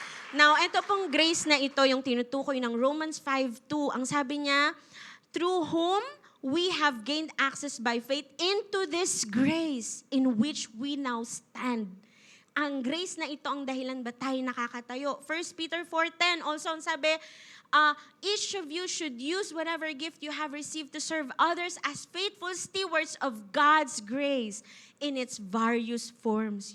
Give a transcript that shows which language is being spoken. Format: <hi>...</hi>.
<en>Now,</en> <tl>ito pong grace na ito, yung tinutukoy ng Romans 5:2. Ang sabi niya,</tl> <en>through whom we have gained access by faith into this grace in which we now stand.</en> <tl>Ang grace na ito ang dahilan ba tayo nakakatayo.</tl> <en>1 Peter 4:10 also</en> <tl>ang sabi,</tl> <en>each of you should use whatever gift you have received to serve others as faithful stewards of God's grace in its various forms.</en>